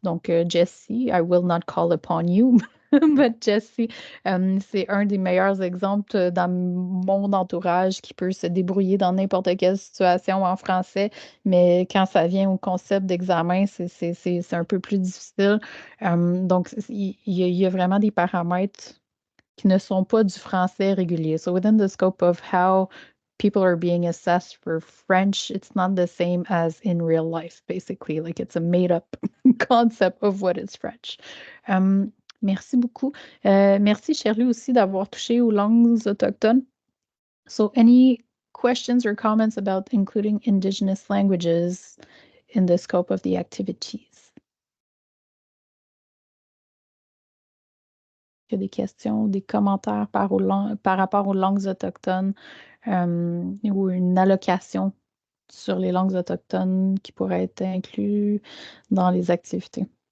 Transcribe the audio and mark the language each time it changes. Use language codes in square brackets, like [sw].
[fr] Donc, Jessie, [en] I will not call upon you, [fr] but Jessie, c'est un des meilleurs exemples dans mon entourage qui peut se débrouiller dans n'importe quelle situation en français, mais quand ça vient au concept d'examen, c'est un peu plus difficile. Donc, il y a vraiment des paramètres qui ne sont pas du français régulier. [en] So within the scope of how people are being assessed for French, it's not the same as in real life, basically. Like it's a made-up concept of what is French. [fr] Merci beaucoup. Merci, Shirley, aussi d'avoir touché aux langues autochtones. [en] So any questions or comments about including Indigenous languages in the scope of the activities? [fr] Il y a des questions, des commentaires par rapport aux langues autochtones ou une allocation sur les langues autochtones qui pourrait être inclus dans les activités.